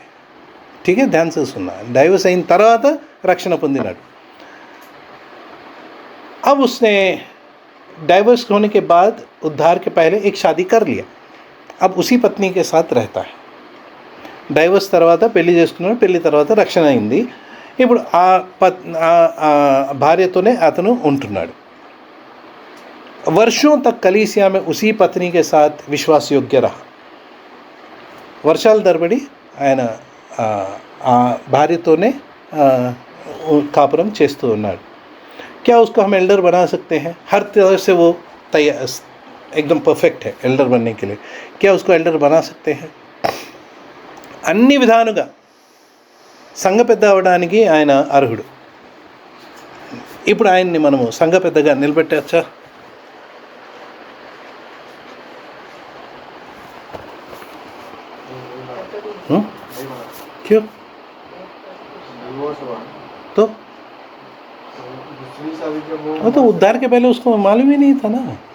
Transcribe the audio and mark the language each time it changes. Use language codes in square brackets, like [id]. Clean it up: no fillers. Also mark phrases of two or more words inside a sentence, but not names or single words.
[hi] ठीक है, ध्यान से सुनना. डाइवर्स [te] అయిన తర్వాత రక్షణ పొందినాడు. [hi] अब उसने डाइवर्स होने के बाद उद्धार के पहले एक शादी कर लिया. अब उसी पत्नी के साथ रहता है. [te] డైవర్స్ తర్వాత పెళ్లి చేసుకున్నాడు, పెళ్లి తర్వాత రక్షణ అయింది. ఇప్పుడు ఆ భార్యతోనే అతను ఉంటున్నాడు. [hi] वर्षों तक कलीसिया में उसी पत्नी के साथ विश्वास योग्य रहा. [te] వర్షాల తరబడి ఆయన ఆ భార్యతోనే కాపురం చేస్తూ ఉన్నాడు. [hi] क्या उसको हम एल्डर बना सकते हैं? हर तरह से वो तैयार एकदम परफेक्ट है एल्डर बनने के लिए. क्या उसको एल्डर बना सकते हैं? [te] అన్ని విధాలుగా సంఘ పెద్ద అవడానికి ఆయన అర్హుడు. ఇప్పుడు ఆయన్ని మనము సంఘ పెద్దగా నిలబెట్టచ్చా? [hi] क्यों? तो वो तो उद्धार के पहले उसको मालूम ही नहीं था ना.